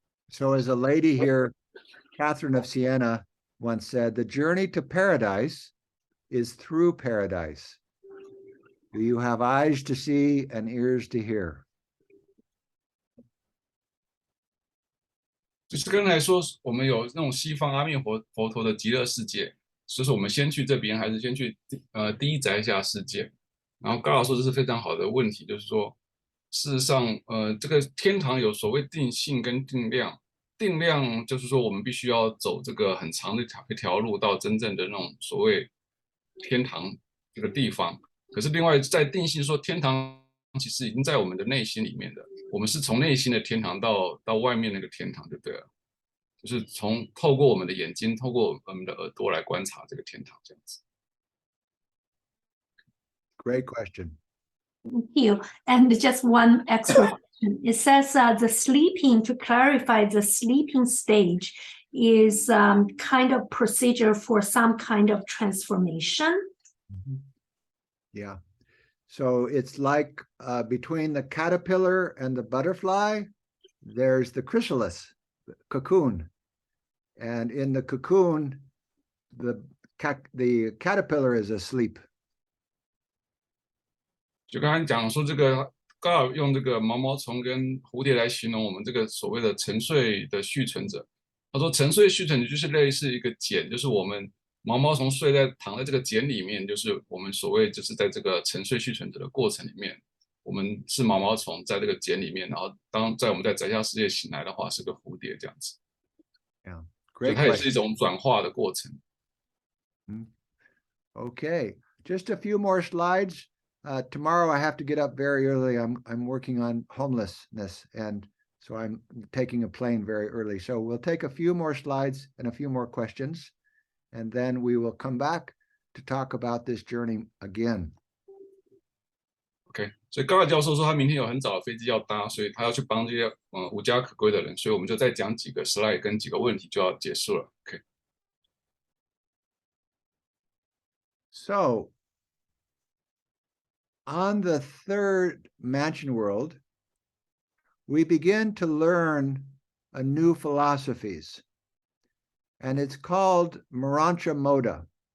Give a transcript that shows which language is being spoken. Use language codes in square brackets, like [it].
[en] So as a lady here, Catherine of Siena, once said, the journey to paradise is through paradise. Do you have eyes to see and ears to hear? [zh] 就是刚才说，我们有那种西方阿弥佛陀的极乐世界，就是我们先去这边，还是先去第一宅下世界？然后高老说这是非常好的问题，就是说，事实上，这个天堂有所谓定性跟定量，定量就是说我们必须要走这个很长的一条路到真正的那种所谓天堂这个地方。可是另外在定性说天堂其实已经在我们的内心里面的。我们是从内心的天堂到外面那个天堂，就对了，就是透过我们的眼睛，透过我们的耳朵来观察这个天堂，这样子。 [en] Great question. Thank you. And just one extra question. It says the sleeping, to clarify, the sleeping stage is kind of procedure for some kind of transformation. Yeah. So it's like between the caterpillar and the butterfly, there's the chrysalis, the cocoon. And in the cocoon, the caterpillar is asleep. [zh] 就刚才讲说这个刚好用这个毛毛虫跟蝴蝶来形容我们这个所谓的沉睡的续存者。他说沉睡续存者就是类似一个茧，就是我们毛毛虫躺在这个茧里面，就是我们所谓就是在这个沉睡续存者的过程里面，我们是毛毛虫在这个茧里面，然后我们在宅下世界醒来的话是个蝴蝶这样子。 [en] Yeah, [zh] 所以 [en] great [zh] 它也是 [en] question. [zh] 一种转化的过程。 [en] Okay, just a few more slides. Tomorrow I have to get up very early. I'm working on homelessness, and so I'm taking a plane very early. So we'll take a few more slides and a few more questions, and then we will come back to talk about this journey again. [zh] OK， 所以高尔教授说他明天有很早的飞机要搭，所以他要去帮这些无家可归的人，所以我们就再讲几个 slide 跟几个问题就要结束了。 OK。 [en] So, on the third mansion world, we begin to learn a new philosophies, and it's called Marancha Moda.